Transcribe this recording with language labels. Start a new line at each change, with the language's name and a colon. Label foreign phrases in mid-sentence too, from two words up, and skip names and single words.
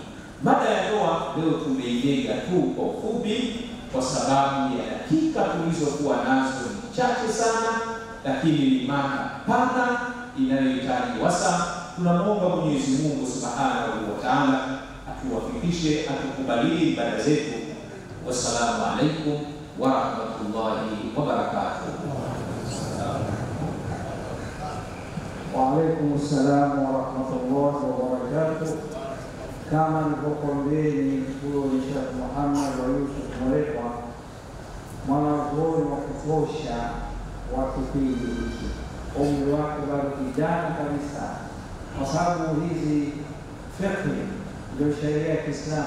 Swahili: Mada ya ndoa leo tumeijenga tu kwa ufupi, kwa sababu ya dakika tulizokuwa nazo ni chache sana, lakini ni mada pana inayohitaji wasa. Tunamwomba Mwenyezi Mungu
Arabic: سبحانه وتعالى
Swahili: atuwafikishe, atukubalie ibada zetu.
Arabic: والسلام عليكم ورحمة الله وبركاته. وعليكم السلام ورحمة الله وبركاته.
Swahili: Kama nilivyokuambieni, huyo ni Sheikh Muhammad wa Yusuf Mwarekwa, mwanazuoni wa kutosha wa kipindi hiki. Umri wake bado kijana kabisa, kwa sababu hizi fiqh ndio sheria ya Kiislamu.